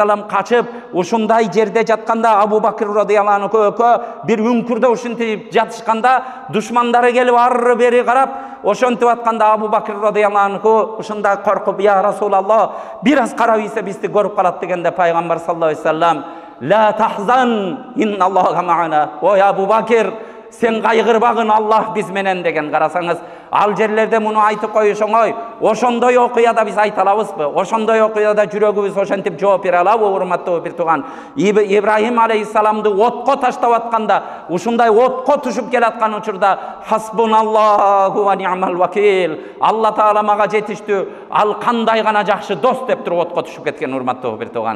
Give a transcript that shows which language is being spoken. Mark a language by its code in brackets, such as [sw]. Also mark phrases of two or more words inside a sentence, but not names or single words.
[ky] вассалам качып ушундай жерде жатканда, Абу Бакр [ar] رضي الله عنه [ky] экөө бир үңкүрдө ушинтип жатышканда, душмандары келип ары бери карап ошентип атканда, Абу Бакр [ar] رضي الله عنه [ky] ушундай коркуп, [ar] يا رسول الله, [ky] бир аз карап ийсе бизди көрүп калат дегенде, пайгамбар [ar] صلى الله عليه وسلم, لا تحزن إن الله معنا, [ky] ой Абу Бакр, сен кайгырбагын, Аллах биз менен деген. Карасаңыз, ал жерлерде муну айтып коюш оңой. Ошондой окуяда биз айта алабызбы? Ошондой окуяда жүрөгүбүз ошентип жооп бере алабы, урматтуу бир тууган? Ибрахим алейхиссаламды отко таштап атканда, ушундай отко түшүп келаткан учурда, [ar] حسبنا الله ونعم الوكيل, [ky] Алла таала мага жетиштүү, ал кандай гана жакшы дос деп туруп отко түшүп кеткен, урматтуу бир тууган.